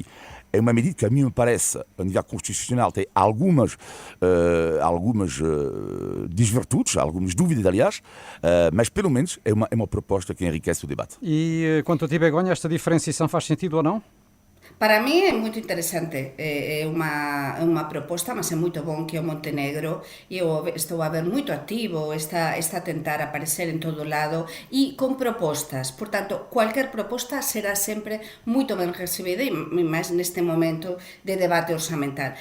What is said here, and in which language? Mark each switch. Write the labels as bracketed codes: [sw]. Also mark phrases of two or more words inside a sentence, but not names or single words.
[pt] É uma medida que a mim me parece, a nível constitucional, tem algumas desvirtudes, algumas dúvidas, aliás, mas pelo menos é uma proposta que enriquece o debate. E quanto a ti, Begonha, esta diferenciação faz sentido ou não? [gl] Para mí é moito interesante, é unha proposta, mas é moito bon que o Montenegro, e eu estou a ver moito activo, está a tentar aparecer en todo lado e con propostas, portanto, cualquier proposta será sempre moito ben recibida e máis neste momento de debate orzamental.